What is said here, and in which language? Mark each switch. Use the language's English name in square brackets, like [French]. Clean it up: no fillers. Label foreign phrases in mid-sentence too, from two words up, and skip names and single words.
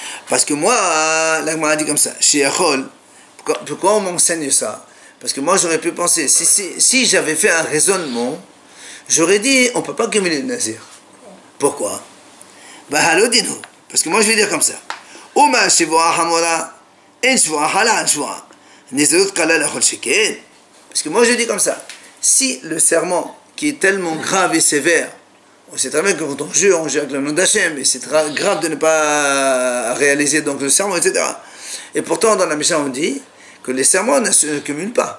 [French] Parce que moi, la Gemara dit comme ça, chez Echol, pourquoi on m'enseigne ça? Parce que moi j'aurais pu penser, si j'avais fait un raisonnement, j'aurais dit, on ne peut pas cumuler le nazir. Pourquoi? Parce que moi je vais dire comme ça. [Hebrew] ומה שבועה חמורה, אין שבועה חלה שבועה. נזירות קלה לא כל שכן. [French] Parce que moi je dis comme ça. Si le serment qui est tellement grave et sévère, on sait très bien que quand on jure avec le nom d'Hachem, et c'est grave de ne pas réaliser donc le serment, etc. Et pourtant dans la Mishnah on dit que les serments ne se cumulent pas.